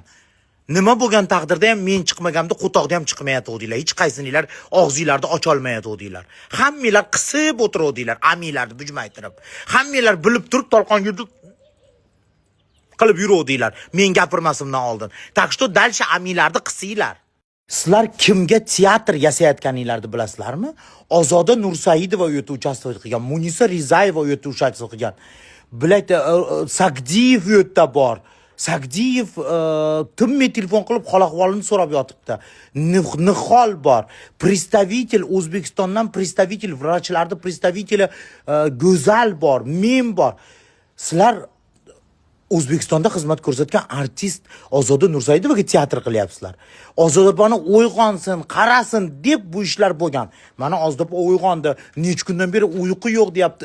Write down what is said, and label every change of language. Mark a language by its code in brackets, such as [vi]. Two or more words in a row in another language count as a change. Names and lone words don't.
[uz] Nima bo'lgan taqdirda ham men chiqmagamda qo'toqda ham chiqmayotdinglar. Hech qaysininglar og'zinglarni ocha olmayotdinglar. Hammanglar qisib o'tiruvdinglar, aminglarni bujmaytirib. Hammanglar bilib turib tolqon yurdi qilib yuruvdinglar. Men gapirmasimdan oldin. [ru] Так что дальше [uz] aminglarni qisinglar. Sizlar kimga teatr yasayotganinglarni bilasizlarmi? Ozoda Nursaidova u yerda uchastka qilgan, Munisa Rizayeva u yerda uchastka qilgan. Bilaydi, Sagdiyev u yerda bor. Sagdiyev timmi telefon qilib hol-ahvolini so'rab yotibdi. Nihol bor. Представитель O'zbekistondan, представитель vrachlarni представители Go'zal bor, men bor. Sizlar O'zbekistonda xizmat ko'rsatgan artist Ozoda Nursaidovaga teatr qilyapsizlar. Ozodapani uyg'onsin, qarasin deb bu ishlar bo'lgan. Mana Ozodapa uyg'ondi. Nech kundan beri uyqu yo'q deyapti.